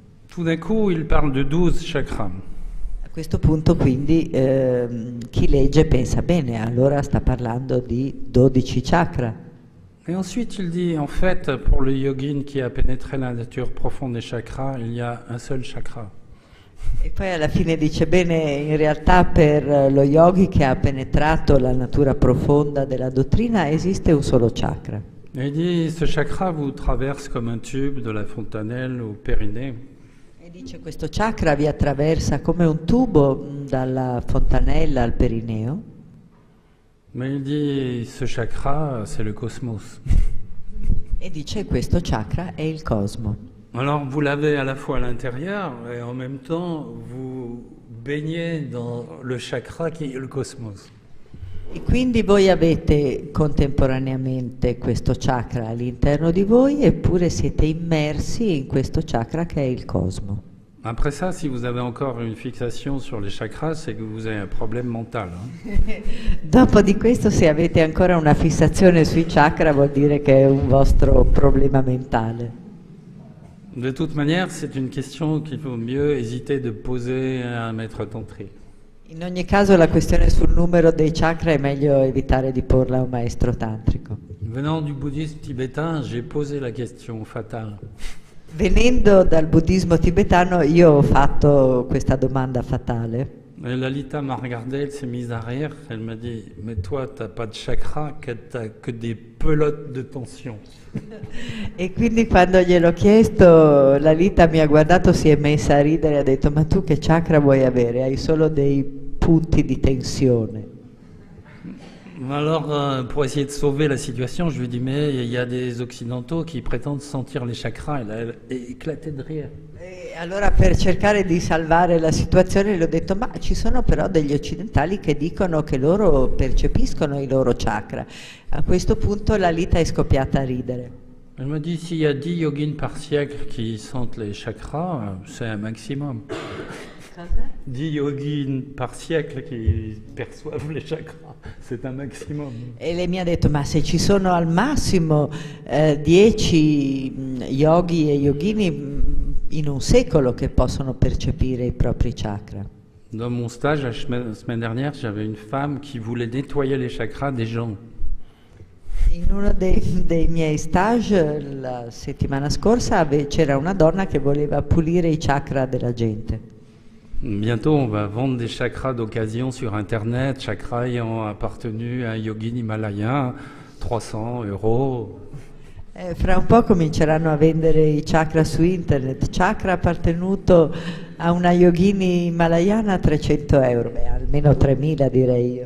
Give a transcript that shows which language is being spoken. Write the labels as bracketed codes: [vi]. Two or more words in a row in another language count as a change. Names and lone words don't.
[fr] Tout d'un coup, il parle de 12 chakras. [it] A questo punto quindi chi legge pensa, bene, allora sta parlando di 12 chakra. [fr] Et ensuite, il dit, en fait, pour le yogin qui a pénétré la nature profonde des chakras, il y a un seul chakra. [it] E poi alla fine dice, bene, in realtà per lo yogi che ha penetrato la natura profonda della dottrina esiste un solo chakra. [fr] Et il dit, ce chakra vous traverse comme un tube de la fontanelle au périnée. [it] E dice, questo chakra vi attraversa come un tubo dalla fontanella al perineo. [fr] Mais il dit, ce chakra, c'est le cosmos. [it] E dice, questo chakra è il cosmo. [fr] Alors, vous l'avez à la fois à l'intérieur et en même temps, vous baignez dans le chakra qui est le cosmos. [it] E quindi voi avete contemporaneamente questo chakra all'interno di voi, eppure siete immersi in questo chakra che è il cosmo. [fr] Après ça, si vous avez encore une fixation sur les chakras, c'est que vous avez un problème mental. [it] Dopo di questo, se avete ancora una fissazione sui chakra, vuol dire che è un vostro problema mentale. [fr] De toute manière, c'est une question qu'il faut mieux hésiter de poser à un maître tantrique. [it] In ogni caso la questione sul numero dei chakra è meglio evitare di porla a un maestro tantrico. [fr] Venant du bouddhisme tibétain, j'ai posé la question fatale. [it] Venendo dal buddismo tibetano io ho fatto questa domanda fatale. [fr] Et Lalita m'a regardé, elle s'est mise à rire, elle m'a dit « Mais toi, t'as pas de chakra, t'as que des pelotes de tension. » [it] E quindi quando gliel'ho chiesto, Lalita mi ha guardato, si è messa a ridere e ha detto: ma tu che chakra vuoi avere? Hai solo dei punti di tensione. [fr] Alors, pour essayer de sauver la situation, je lui ai dit, mais il y a des occidentaux qui prétendent sentir les chakras. Et là, elle éclatait de rire. [it] E allora per cercare di salvare la situazione le ho detto: ma ci sono però degli occidentali che dicono che loro percepiscono i loro chakra. A questo punto Lalita è scoppiata a ridere. [fr] Elle m'a dit, s'il y a 10 yogins par siècle qui sentent les chakras, c'est un maximum. 10 yogins par siècle qui perçoivent les chakras, c'est un maximum. [it] E lei mi ha detto: ma se ci sono al massimo 10 yogi e yogini in un secolo che possono percepire i propri chakra. [fr] Dans mon stage, la semaine dernière, j'avais une femme qui voulait nettoyer les chakras des gens. [it] In uno dei miei stage la settimana scorsa c'era una donna che voleva pulire i chakra della gente. [fr] Bientôt, on va vendre des chakras d'occasion sur Internet, chakras ayant appartenu à un yogin himalayen, 300 €. [it] Fra un po' cominceranno a vendere i chakra su internet, chakra appartenuto a una yogini himalayana a 300 €, beh, almeno 3.000 direi io.